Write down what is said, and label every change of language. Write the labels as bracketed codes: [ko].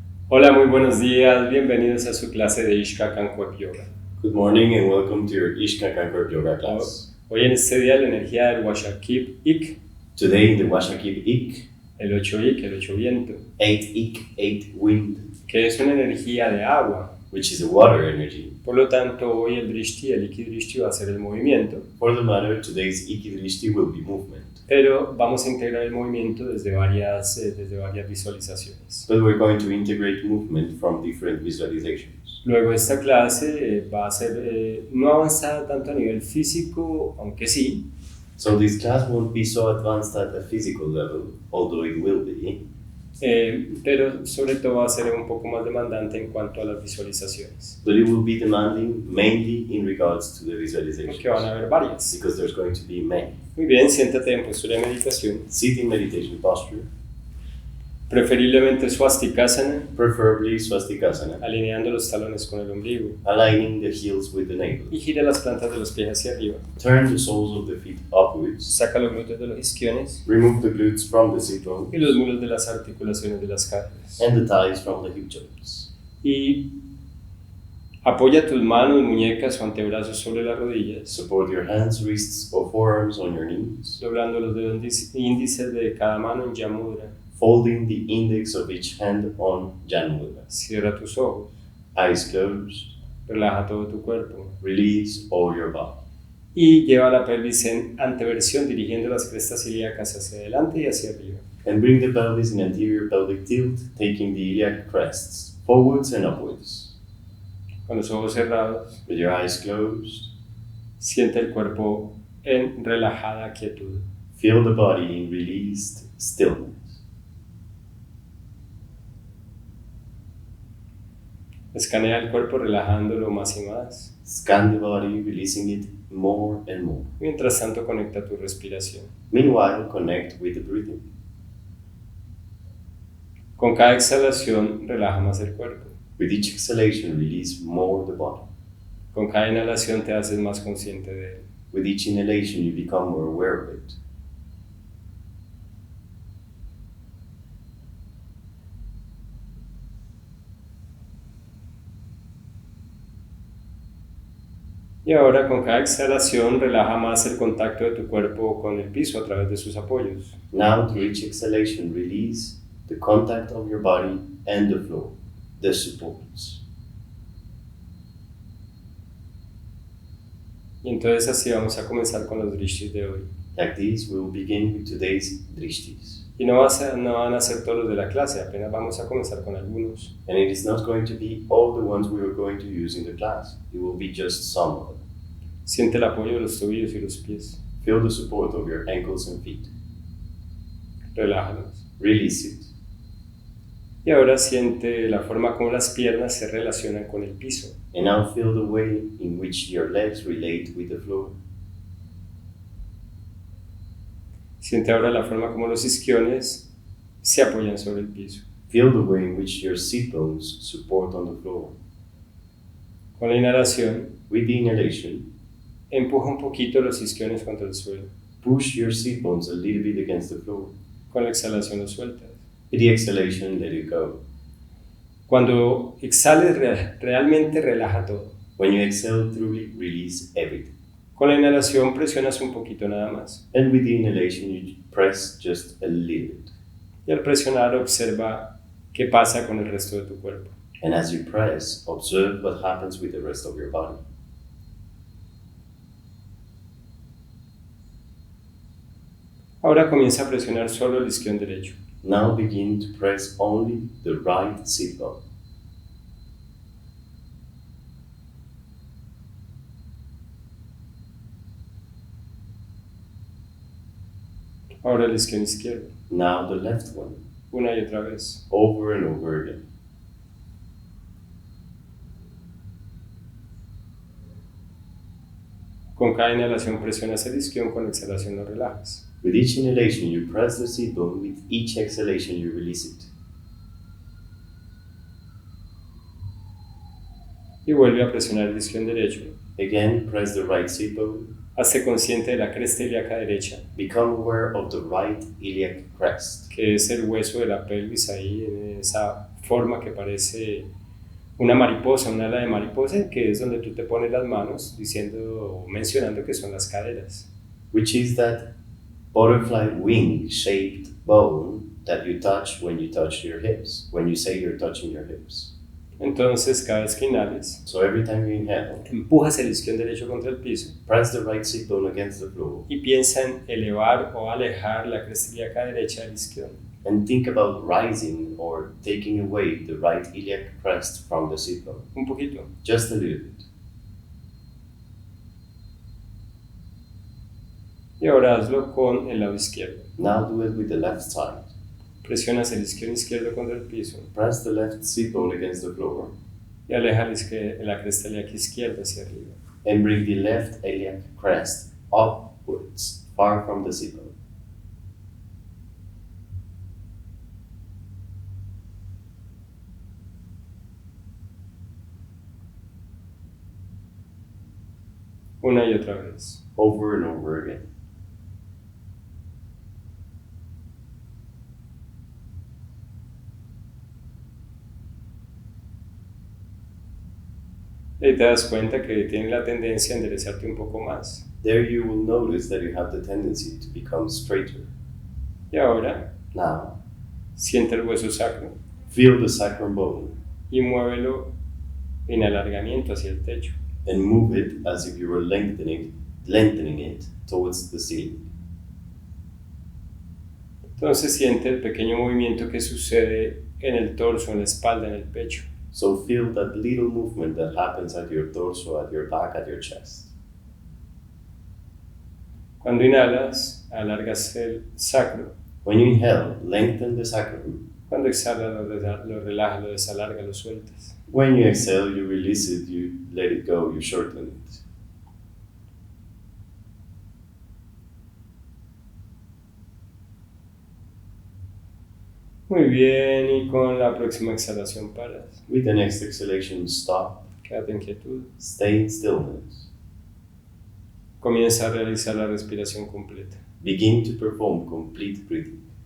[es] Hola, muy buenos días, bienvenidos a su clase de Ishka Yoga. [en] Good morning and welcome to your Ishka Yoga class. [es] Hoy en este día la energía del Washakip Ik, [en] Today the Washakip Ik, [es] el 8 Ik, el 8 viento, [en] 8 Ik, 8 wind, [es] que es una energía de agua. [en] which is a water energy. [es] Por lo tanto, hoy el Drishti, el Iki Drishti va a ser el movimiento. [en] For the matter, today's Iki Drishti will be movement. [es] Pero vamos a integrar el movimiento desde varias visualizaciones. [en] But we're going to integrate movement from different visualizations. [es] Luego esta clase va a ser no avanzada tanto a nivel físico, aunque sí. [en] So this class won't be so advanced at a physical level, although it will be. [es] Pero sobre todo va a ser un poco más demandante en cuanto a las visualizaciones. [en] But it will be demanding mainly in regards to the visualizations. [es] Porque van a haber varias. [en] Because there's going to be many. [es] Muy bien, siéntate en postura de meditación. [en] Sit in meditation posture. [es] Preferiblemente swastikasana, [en] Preferably swastikasana. [es] alineando los talones con el ombligo. [en] Aligning the heels with the navel. [es] Y gira las plantas de los pies hacia arriba. [en] Turn the soles of the feet upwards. [es] Saca los glúteos de los isquiones. [en] Remove the glutes from the sit bone. [es] Y los mulos de las articulaciones de las caderas. [en] And the thighs from the hip joints. [es] Y apoya tus manos, muñecas o antebrazos sobre las rodillas. [en] Support your hands, wrists, or forearms on your knees. [es] Doblando los dedos índices de cada mano en Yamudra. [en] Folding the index of each hand on Janmudra. [es] Cierra tus ojos. [en] Eyes closed. [es] Relaja todo tu cuerpo. [en] Release all your body. [es] Y lleva la pelvis en anteversión, dirigiendo las crestas ilíacas hacia adelante y hacia arriba. [en] And bring the pelvis in anterior pelvic tilt, taking the iliac crests forwards and upwards. [es] Con los ojos cerrados, [en] With your eyes closed, [es] siente el cuerpo en relajada quietud. [en] feel the body in released stillness. [es] Escanea el cuerpo relajándolo más y más. [en] Scan the body, releasing it more and more. [es] Mientras tanto, conecta tu respiración. [en] Meanwhile, connect with the breathing. [es] Con cada exhalación, relaja más el cuerpo. [en] With each exhalation, release more the body. [es] Con cada inhalación, te haces más consciente de él. [en] With each inhalation, you become more aware of it. [es] Y ahora, con cada exhalación, relaja más el contacto de tu cuerpo con el piso a través de sus apoyos. [en] Now, through each exhalation, release the contact of your body and the floor, the supports. [es] Y entonces así vamos a comenzar con los drishtis de hoy. [en] Like this, we will begin with today's drishtis. [es] Y no van a ser todos los de la clase, apenas vamos a comenzar con algunos. [en] And it is not going to be all the ones we are going to use in the class. It will be just some of them. [es] Siente el apoyo de los tobillos y los pies. [en] Feel the support of your ankles and feet. [es] Relájalos. [en] Release it. [es] Y ahora siente la forma como las piernas se relacionan con el piso. [en] And now feel the way in which your legs relate with the floor. [es] Siente ahora la forma como los isquiones se apoyan sobre el piso. [en] Feel the way in which your sit bones support on the floor. [es] Con la inhalación, [en] With the inhalation, [es] empuja un poquito los isquiones contra el suelo. [en] push your sit bones a little bit against the floor. [es] Con la exhalación los sueltas. [en] With the exhalation, let it go. [es] Cuando exhales, realmente relaja todo. [en] When you exhale, truly release everything. [es] Con la inhalación presionas un poquito nada más. [en] And with the inhalation, you press just a little bit. [es] Y al presionar, observa qué pasa con el resto de tu cuerpo. [en] And as you press, observe what happens with the rest of your body. [es] Ahora comienza a presionar solo el isquión derecho. [en] Now begin to press only the right sit bone. [es] Ahora el isquión izquierdo. [en] Now the left one, [es] Una y otra vez. [en] over and over again. [es] Con cada inhalación presionas el isquión, con la exhalación lo relajas. [en] With each inhalation, you press the sit bone. With each exhalation, you release it. [es] Y vuelve a presionar el isquión derecho. [en] Again, press the right sit bone. [es] Hazte consciente de la cresta ilíaca derecha, [en] Become aware of the right iliac crest, [es] que es el hueso de la pelvis ahí, en esa forma que parece una mariposa, un ala de mariposa, que es donde tú te pones las manos diciendo o mencionando que son las caderas. [en] which is that butterfly wing shaped bone that you touch when you touch your hips, when you say you're touching your hips. [es] Entonces, cada vez que inhales, [en] So every time you inhale, [es] empujas el isquion derecho contra el piso [en] press the right sit bone against the floor [es] y piensa en elevar o alejar la cresta ilíaca derecha del isquion. [en] and think about rising or taking away the right iliac crest from the sit bone. [es] Un poquito. [en] Just a little bit. [es] Y ahora hazlo con el lado izquierdo. [en] Now do it with the left side. [es] Presionas el isquion izquierdo contra el piso [en] Press the left sit bone against the floor [es] y aleja la cresta ilíaca izquierda hacia arriba. [en] and bring the left iliac crest upwards, far from the sit bone. [es] Una y otra vez. [en] Over and over again. [es] Y te das cuenta que tiene la tendencia a enderezarte un poco más. [en] There you will notice that you have the tendency to become straighter. [es] Y ahora, [en] Now, [es] siente el hueso sacro [en] feel the sacrum bone [es] y muévelo en alargamiento hacia el techo. [en] and move it as if you were lengthening it towards the ceiling. [es] Entonces siente el pequeño movimiento que sucede en el torso, en la espalda, en el pecho. [en] So feel that little movement that happens at your torso, at your back, at your chest. [es] Cuando inhalas, alargas el sacro. [en] When you inhale, lengthen the sacrum. [es] Cuando exhalas, lo relajas, lo desalargas, lo sueltas. [en] When you exhale, you release it, you let it go, you shorten it. [es] Muy bien, y con la próxima exhalación paras. [en] With the next exhalation, stop, [es] Quédate en quietud. [en] stay in stillness. [es] Comienza a realizar la respiración completa. [en] Begin to perform complete breathing.